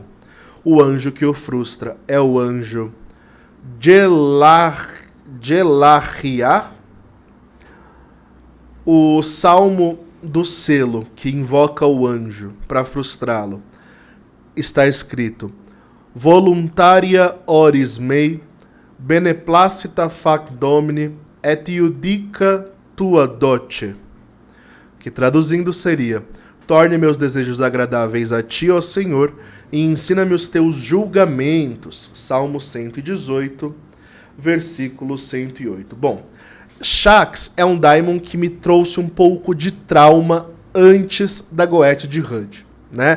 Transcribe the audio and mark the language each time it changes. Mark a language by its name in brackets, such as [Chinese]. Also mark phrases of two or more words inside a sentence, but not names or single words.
[Portuguese] O anjo que o frustra é o anjo Gelahriah. O salmo do selo que invoca o anjo para frustrá-lo está escrito: [Latin] Voluntaria oris mei, beneplacita fac domini, et iudica tua dote. [Portuguese] Que traduzindo seria: Torne meus desejos agradáveis a ti, ó Senhor, e ensina-me os teus julgamentos. Salmo 118, versículo 108. Bom, Shaxx é um Daimon que me trouxe um pouco de trauma antes da Goethe de Rudd, né?